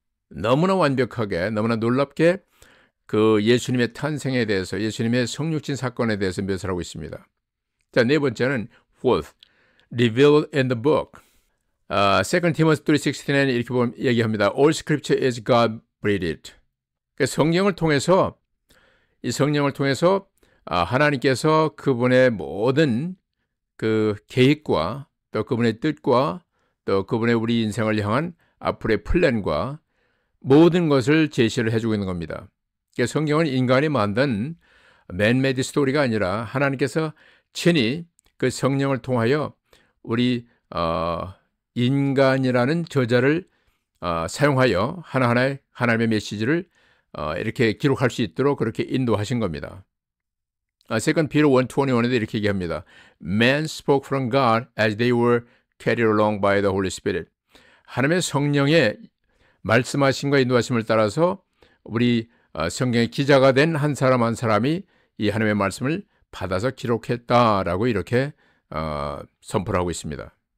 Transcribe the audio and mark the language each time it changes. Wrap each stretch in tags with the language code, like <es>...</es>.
<ko>너무나 완벽하게, 너무나 놀랍게 그 예수님의 탄생에 대해서, 예수님의 성육신 사건에 대해서 묘사를 하고 있습니다. 자, 네 번째는</ko> <en>fourth, revealed in the book.</en> <ko>2 Timothy 3:16에 이렇게 보면 얘기합니다.</ko> <en>All scripture is God breathed.</en> <ko>성령을 통해서 이 성령을 통해서 하나님께서 그분의 모든 그 계획과 또 그분의 뜻과 또 그분의 우리 인생을 향한 앞으로의 플랜과 모든 것을 제시를 해주고 있는 겁니다. 성경은 인간이 만든 맨메이드 스토리가 아니라 하나님께서 친히 그 성령을 통하여 우리 인간이라는 저자를 사용하여 하나하나의 하나님의 메시지를 이렇게 기록할 수 있도록 그렇게 인도하신 겁니다. 2 Peter 1:21에도 이렇게 얘기합니다.</ko> <en>Men spoke from God as they were carried along by the Holy Spirit.</en> <ko>하나님의 성령의 말씀하심과 인도하심을 따라서 우리 성경의 기자가 된 한 사람 한 사람이 이 하나님의 말씀을 받아서 기록했다라고 이렇게 선포를 하고 있습니다.</ko>